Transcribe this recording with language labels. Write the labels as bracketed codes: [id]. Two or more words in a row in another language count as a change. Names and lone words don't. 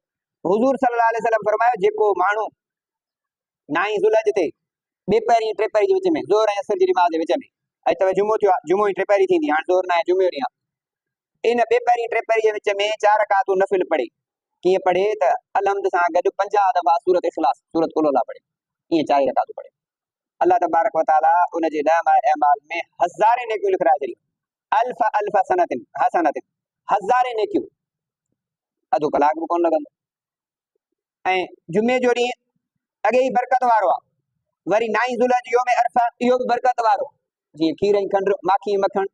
[sd] हुज़ूर [ar] صلى الله عليه وسلم [sd] फरमायो, जेको माण्हू 9 ज़ुल्हज ते 2 पहिरीं 3 पहिरीं जे विच में, ज़ोहर ऐं असर जी नमाज़ जे विच में, अॼु त जुमो थियो आहे, जुमो ई 3 पहिरीं थींदी, हाणे ज़ोहर न आहे, जुमे ॾींहुं आहे। इन 2 पहिरीं 3 पहिरीं जे विच में 4 रकातूं नफ़िल पढ़े। कीअं पढ़े त अलहम्द सां गॾु 50 दफ़ा सूरत इख़लास, सूरत कुल अल्लाह पढ़े, ईअं 4 रकातूं पढ़े। [ar] الله تبارك وتعالى [sd] उन जे अमाल में हज़ारे नेकियूं लिखराए छॾी। [ar] ألف ألف سنة حسنة, [sd] हज़ारे नेकियूं, अधु कलाक बि कोन लॻंदो। ऐं जुमे जो ॾींहुं अॻे ई बरकत वारो आहे। वरी 9 ज़ुल्हज [ar] يوم عرفة, [sd] इहो बि बरकत वारो, जीअं खीर ऐं खंड, माखी ऐं मखण।